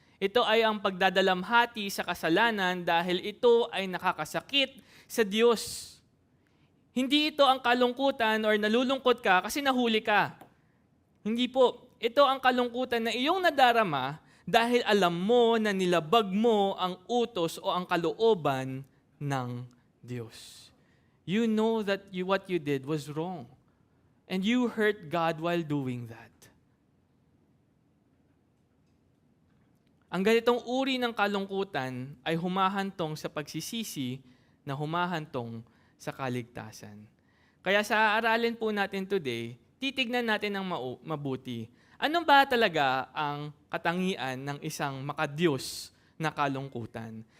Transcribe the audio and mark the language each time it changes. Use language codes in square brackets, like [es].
[tl] Ito ay ang pagdadalamhati sa kasalanan dahil ito ay nakakasakit sa Diyos. Hindi ito ang kalungkutan or nalulungkot ka kasi nahuli ka. Hindi po. Ito ang kalungkutan na iyong nadarama dahil alam mo na nilabag mo ang utos o ang kalooban ng Diyos. [en] You know that what you did was wrong. And you hurt God while doing that. [tl] Ang ganitong uri ng kalungkutan ay humahantong sa pagsisisi na humahantong sa kaligtasan. Kaya sa aralin po natin today, titignan natin ng mabuti. Ano ba talaga ang katangian ng isang makadiyos na kalungkutan?